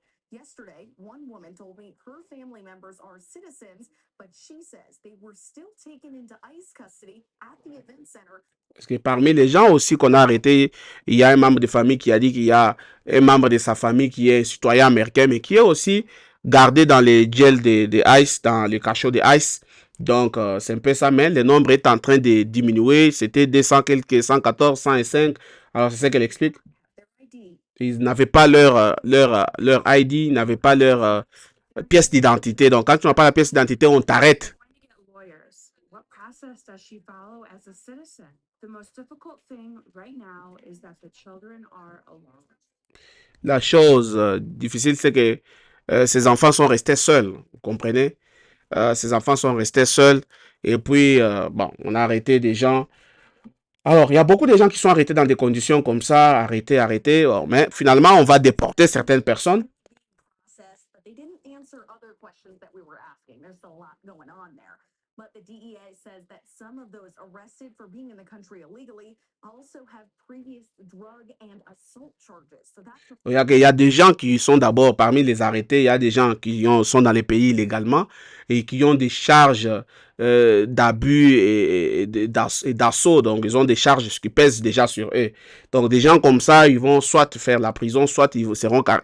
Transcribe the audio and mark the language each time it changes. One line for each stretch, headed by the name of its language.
English: Yesterday, one woman told me her family members are citizens, but she says they were still taken into ICE custody at the event center.
French: Parce que parmi les gens aussi qu'on a arrêtés, il y a un membre de famille qui a dit qu'il y a un membre de sa famille qui est citoyen américain, mais qui est aussi gardé dans les jails de ICE, dans les cachots de ICE. Donc, c'est un peu ça, mais le nombre est en train de diminuer. C'était 200 quelques, 114, 105. Alors, c'est ça qu'elle explique. Ils n'avaient pas leur ID, ils n'avaient pas leur pièce d'identité. Donc, quand tu n'as pas la pièce d'identité, on t'arrête.
English: What process does she follow as a citizen? The most difficult thing right now is that the children are alone.
French: La chose difficile, c'est que ces enfants sont restés seuls. Vous comprenez? Ces enfants sont restés seuls. Et puis, bon, on a arrêté des gens. Alors, il y a beaucoup de gens qui sont arrêtés dans des conditions comme ça, arrêtés. Mais finalement, on va déporter certaines personnes.
English: But they didn't answer other questions that we were asking. There's still a lot going on there. But the DEA says that some of those arrested for being in the country illegally also have previous drug and assault charges. So that's
French: Il y a des gens qui sont d'abord parmi les arrêtés, il y a des gens qui sont dans les pays illégalement et qui ont des charges d'abus et d'assaut. Donc, ils ont des charges qui pèsent déjà sur eux. Donc, des gens comme ça, ils vont soit faire la prison, soit ils seront...